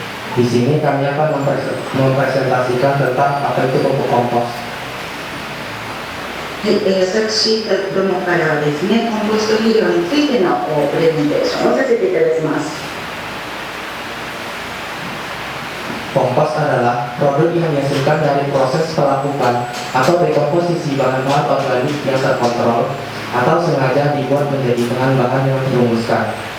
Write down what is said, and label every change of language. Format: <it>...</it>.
<id>Di sini kami akan mempresentasikan tentang apa itu pupuk kompos.</id> <ja>はい、私どもからはですね、コンポスト肥料についてのプレゼンテーションをさせていただきます。</ja> <id>Kompos adalah produk yang dihasilkan dari proses pelapukan atau dekomposisi bahan-bahan organik yang terkontrol atau sengaja dibuat menjadi bahan-bahan yang dirumuskan.</id>